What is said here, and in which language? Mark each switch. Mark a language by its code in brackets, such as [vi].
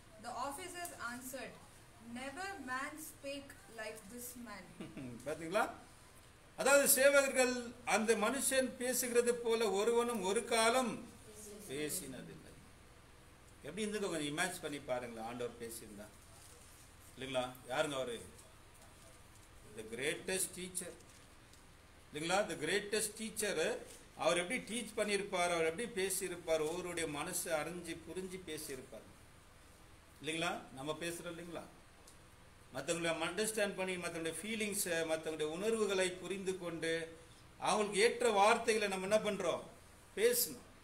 [en] The officers answered, never man spake like this man. [ta] பாத்தீங்களா? அதாவது சேவகர்கள் அந்த மனுஷன் பேசுகிறது போல ஒருவனும் ஒரு காலம் பேசினதில்லை. எப்படி இருந்து கொஞ்சம் இமேஜ் பண்ணி பாருங்களா, ஆண்டவர் பேசியிருந்தா இல்லைங்களா? யாருங்க அவரு? [en] the greatest teacher [ta] இல்லைங்களா? [en] the greatest teacher. [ta] அவர் எப்படி டீச் பண்ணியிருப்பார், அவர் எப்படி பேசியிருப்பார், ஒவ்வொருடைய மனசு அறிஞ்சு புரிஞ்சு பேசியிருப்பார் இல்லைங்களா? நம்ம பேசுறோம் இல்லைங்களா? மற்றவங்களை அண்டர்ஸ்டாண்ட் பண்ணி, மற்றவங்களுடைய ஃபீலிங்ஸை, மற்றவங்களுடைய உணர்வுகளை புரிந்து கொண்டு அவங்களுக்கு ஏற்ற வார்த்தைகளை நம்ம என்ன பண்றோம்? பேசணும்.